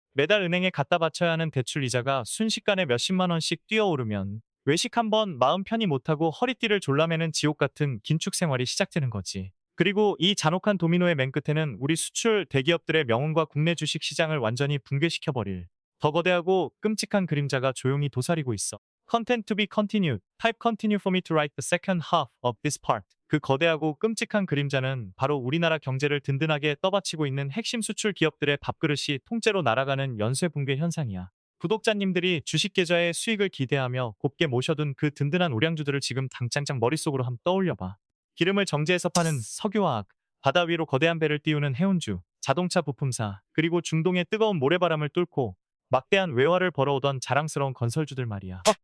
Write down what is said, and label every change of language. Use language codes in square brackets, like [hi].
[ko] 매달 은행에 갖다 바쳐야 하는 대출 이자가 순식간에 몇십만 원씩 뛰어오르면 외식 한번 마음 편히 못하고 허리띠를 졸라매는 지옥 같은 긴축 생활이 시작되는 거지. 그리고 이 잔혹한 도미노의 맨 끝에는 우리 수출 대기업들의 명운과 국내 주식 시장을 완전히 붕괴시켜버릴 더 거대하고 끔찍한 그림자가 조용히 도사리고 있어. [en] Content to be continued. Type continue for me to write the second half of this part. [ko] 그 거대하고 끔찍한 그림자는 바로 우리나라 경제를 든든하게 떠받치고 있는 핵심 수출 기업들의 밥그릇이 통째로 날아가는 연쇄 붕괴 현상이야. 구독자님들이 주식 계좌의 수익을 기대하며 곱게 모셔둔 그 든든한 우량주들을 지금 당장장 머릿속으로 한번 떠올려봐. 기름을 정제해서 파는 석유화학, 바다 위로 거대한 배를 띄우는 해운주, 자동차 부품사, 그리고 중동의 뜨거운 모래바람을 뚫고 막대한 외화를 벌어오던 자랑스러운 건설주들 말이야.